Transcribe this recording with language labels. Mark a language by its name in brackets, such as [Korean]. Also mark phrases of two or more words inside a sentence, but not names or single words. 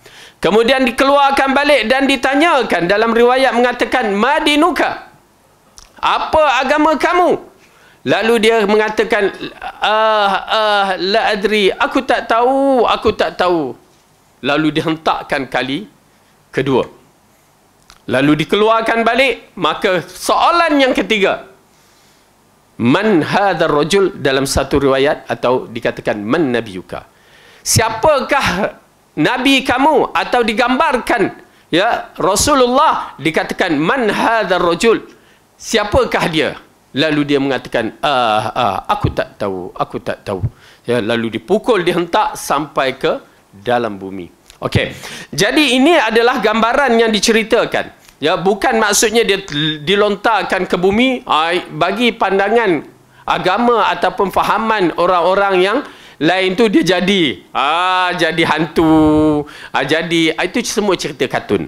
[Malay] Kemudian dikeluarkan balik dan ditanyakan. Dalam riwayat mengatakan, madinuka, apa agama kamu? Lalu dia mengatakan, [Arabic] لا أدري, [Malay] aku tak tahu. Lalu dihentakkan kali kedua. Lalu dikeluarkan balik. Maka soalan yang ketiga, [Arabic] من هذا الرجل, [Malay] dalam satu riwayat atau dikatakan [Arabic] من نبيك, [Malay] siapakah nabi kamu? Atau digambarkan, ya, Rasulullah dikatakan [Arabic] من هذا الرجل, [Malay] siapakah dia? Lalu dia mengatakan aku tak tahu. Ya, lalu dipukul, dihentak sampai ke dalam bumi. Okey. Jadi ini adalah gambaran yang diceritakan. Ya, bukan maksudnya dia dilontarkan ke bumi bagi pandangan agama ataupun fahaman orang-orang yang lain tu dia jadi hantu, jadi itu semua cerita kartun.